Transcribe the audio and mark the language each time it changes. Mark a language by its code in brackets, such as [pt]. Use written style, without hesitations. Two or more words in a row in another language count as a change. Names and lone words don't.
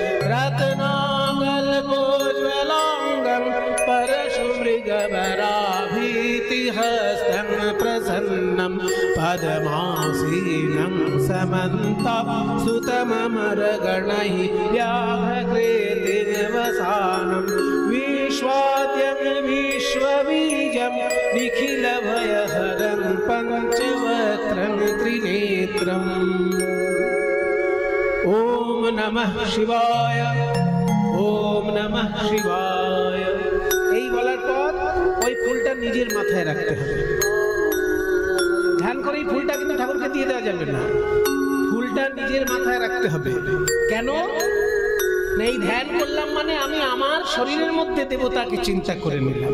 [sa] রত্নাঙ্গলকোজ্জ্বলাঙ্গং পরশুমৃগবরাভীতিহস্तं প্রসন্नं পদ্মাসীनं समन्तं सुतममरगणैः व्याघ्रेति निवसानं विश्वाद्यं विश्वबीजं निखिलभयहरं पञ्चवक्त्रं त्रिनेत्रम्। ओम नमः शिवाय, ओम नमः शिवाय। [bn] এই বলার পর ওই ফুলটা নিজের মাথায় রাখতে হবে। ধ্যান করে এই ফুলটা কিন্তু ঠাকুরকে দিয়ে দেওয়া যাবে না, ফুলটা নিজের মাথায় রাখতে হবে। কেন? এই ধ্যান করলাম মানে আমি আমার শরীরের মধ্যে দেবতাকে চিন্তা করে নিলাম।